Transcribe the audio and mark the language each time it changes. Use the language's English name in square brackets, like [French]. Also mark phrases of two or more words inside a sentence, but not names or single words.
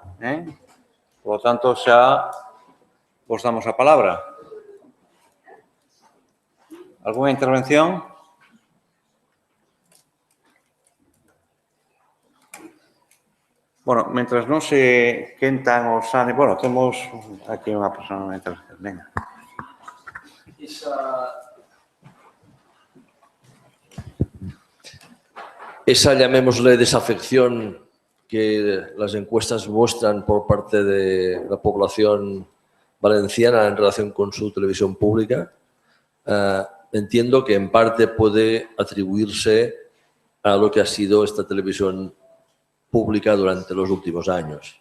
[Spanish] Por lo tanto, [Galician] xa vos damos a palabra. [Spanish] ¿Alguna intervención? [Galician] Bueno, mientras non se quentan os ánimos... Bueno, temos aquí unha persona na intervención. Venga. [Spanish] Esa, llamémosle, desafección que las encuestas muestran por parte de la población valenciana en relación con su televisión pública, entiendo que en parte puede atribuirse a lo que ha sido esta televisión pública durante los últimos años.